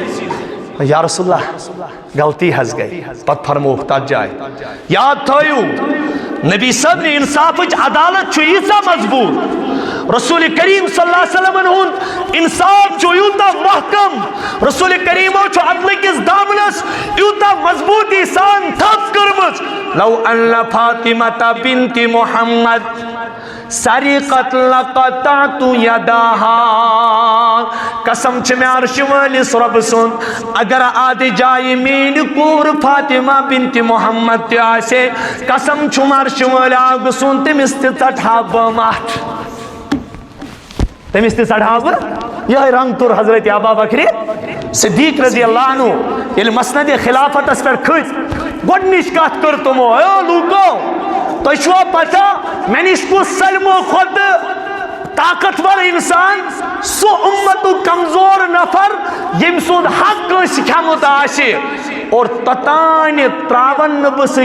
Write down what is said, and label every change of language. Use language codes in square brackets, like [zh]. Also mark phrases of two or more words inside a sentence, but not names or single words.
[ks] یا رسول اللہ غلطی حظ گئی پتہٕ فرمووُکھ تتھ جایہِ یاد تھٲیِو نبی صٲب نہِ انصافٕچ عدالت چھُ ییٖژاہ مضبوٗط رسول کریم صلی اللہ علیہ وسلمن ہُنٛد انصاف چھُ یوٗتاہ محکم رسول کریمو چھُ عدلہٕ کِس دامنس یوٗتاہ مضبوٗطی سان تھپھ کٔرمٕژ [ar] لو ان فاطمة بنت محمد سرقت لقطعت يدها [ks] قسم چھ میں عرش وٲلِس رۄب سُنٛد اگر آدِ جایہِ میٛٲنۍ کوٗر فاطمہ بنت محمد تہِ آسہِ قسم چھُم عرش وٲلۍ آگ سُنٛد تٔمِس تہِ ژٹہا بہٕ مَتھ تٔمِس تہِ ژٹہا بہٕ یِہوٚے رنٛگ توٚر حضرت ابا بکر صدیق رضی اللہ عنہ ییٚلہِ مسند خلافتس پٮ۪ٹھ کھٔتۍ گۄڈنِچ کتھ کٔر تِمو اے لوٗکو تۄہہِ چھُوا پتہ مےٚ نِش کُس سٲلمو کھۄتہٕ طاقتور انسان سُہ اُمتُک کمزور نفر ییٚمۍ سُنٛد حق کٲنٛسہِ کھیوٚمُت آسہِ اور توٚتانۍ ترٛاون نہٕ بہٕ سُہ